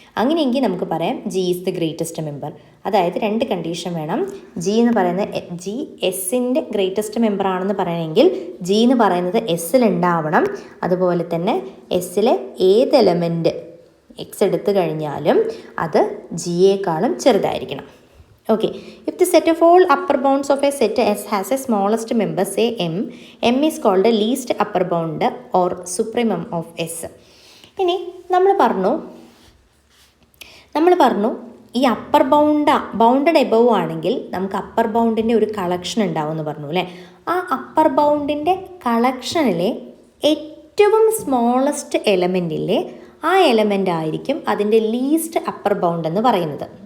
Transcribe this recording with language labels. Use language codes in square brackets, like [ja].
[ml] അങ്ങനെയെങ്കിൽ നമുക്ക് പറയാം [en] G is the greatest member. [ml] അതായത് 2 കണ്ടീഷൻ വേണം. ജി എന്ന് പറയുന്നത് ജി എസ്സിൻ്റെ ഗ്രേറ്റസ്റ്റ് മെമ്പർ ആണെന്ന് പറയണമെങ്കിൽ ജി എന്ന് പറയുന്നത് എസ്സിലുണ്ടാവണം. അതുപോലെ തന്നെ എസ്സിലെ ഏത് എലമെൻറ്റ് എക്സ് എടുത്തു കഴിഞ്ഞാലും അത് ജിയേക്കാളും ചെറുതായിരിക്കണം. [en] Okay, if the set of all upper bounds of a set S has a smallest member, say M is called the least upper bound or supremum of S. [ml] ഇനി നമ്മൾ പറഞ്ഞു ഈ അപ്പർ ബൗണ്ടഡ് എബവ് ആണെങ്കിൽ നമുക്ക് upper ബൗണ്ടിൻ്റെ ഒരു collection ഉണ്ടാവുമെന്ന് പറഞ്ഞു അല്ലേ. ആ അപ്പർ ബൗണ്ടിൻ്റെ കളക്ഷനിലെ ഏറ്റവും സ്മോളസ്റ്റ് എലമെൻറ്റില്ലേ ആ എലമെൻ്റ് ആയിരിക്കും അതിൻ്റെ ലീസ്റ്റ് അപ്പർ ബൗണ്ട് എന്ന് പറയുന്നത്.